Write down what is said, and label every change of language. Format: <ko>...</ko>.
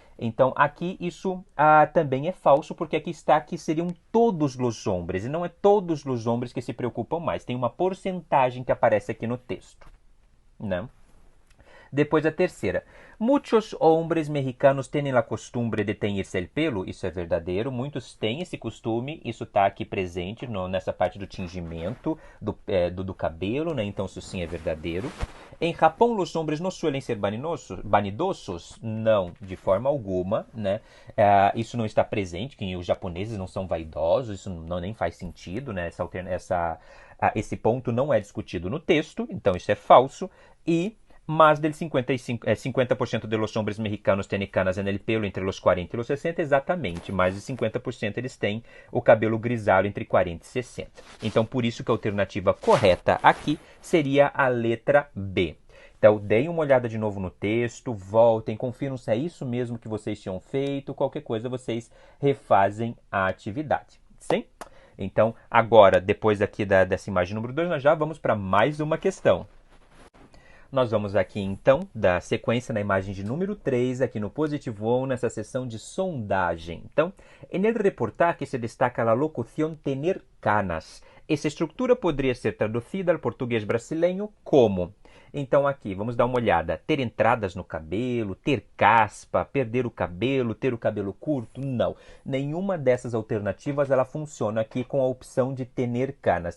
<pt>Então aqui isso também é falso, porque aqui está que seriam todos os homens, e não é todos os homens que se preocupam mais. Tem uma porcentagem que aparece aqui no texto, né? Depois a terceira.</pt> <es>Muchos hombres mexicanos têm a costumbre de teñirse el pelo.</es> <pt>Isso é verdadeiro. Muitos têm esse costume. Isso está aqui presente nessa parte do tingimento do cabelo, né? Então isso sim é verdadeiro. Em Japão, os homens não</pt> <es>suelen ser vanidosos?</es> <pt>Não, de forma alguma, né? Isso não está presente, que os japoneses não são vaidosos, isso não nem faz sentido, né? Esse ponto não é discutido no texto, então isso é falso. E</pt> <es>mais del 50% de los hombres mexicanos têm canas en el pelo</es> <pt>entre os 40 e os 60, exatamente, mais de 50% eles têm o cabelo grisalho entre 40 e 60. Então, por isso que a alternativa correta aqui seria a letra B. Então, deem uma olhada de novo no texto, voltem, confiram se é isso mesmo que vocês tinham feito, qualquer coisa vocês refazem a atividade, sim? Então, agora, depois aqui dessa imagem número 2, nós já vamos para mais uma questão. Nós vamos aqui, então, da sequência na imagem de número 3, aqui no Positivo 1, nessa seção de sondagem. Então,</pt> <es>en el reportaje se destaca</es> <pt>a locución tener canas. Essa estrutura poderia ser traduzida ao português brasileiro como... Então aqui, vamos dar uma olhada. Ter entradas no cabelo, ter caspa, perder o cabelo, ter o cabelo curto? Não. Nenhuma dessas alternativas ela funciona aqui com a opção de tener canas.</pt>